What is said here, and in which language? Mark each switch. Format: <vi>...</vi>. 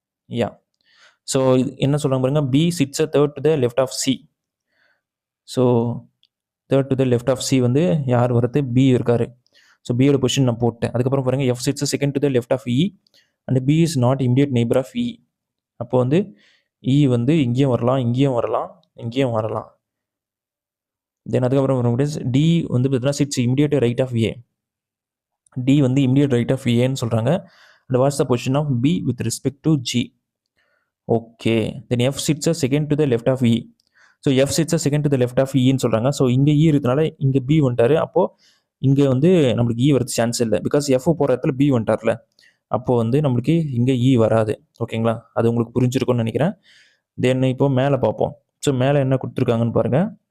<ta>Yeah so என்ன சொல்கிறாங்க பாருங்கள்,</ta> <en>B sits a third to the left of C. So third to the left of C</en> <ta>வந்து யார் வரது, பி இருக்காரு. ஸோ பியோட பொசிஷன் நான் போட்டேன். அதுக்கப்புறம் பாருங்கள்,</ta> <en>F sits second to the left of E and B is not immediate neighbour of E.</en> <ta>அப்போ வந்து E வந்து இங்கேயும் வரலாம், இங்கேயும் வரலாம். தென் அதுக்கப்புறம் டி வந்து பார்த்தீங்கன்னா chits immediate right of A. D வந்து இமிடியேட் ரைட் ஆஃப் ஏன்னு சொல்கிறாங்க.</ta> <en>And what's the position of B with respect to G? Okay, then F sits a second to the left of E.</en> <ta>So F சிட்ஸை second to the left of இன்னு சொல்கிறாங்க. So இங்கே இ இருக்கிறதுனால இங்கே B வந்துட்டார். அப்போது இங்கே வந்து நம்மளுக்கு இ வரது சான்ஸ் இல்லை, பிகாஸ் எஃப் போகிற இடத்துல பி வந்துட்டார்ல. அப்போது வந்து நம்மளுக்கு இங்கே இ வராது. ஓகேங்களா, அது உங்களுக்கு புரிஞ்சிருக்கும்னு நினைக்கிறேன். தென் இப்போ மேலே பார்ப்போம். ஸோ மேலே என்ன கொடுத்துருக்காங்கன்னு பாருங்கள்.</ta>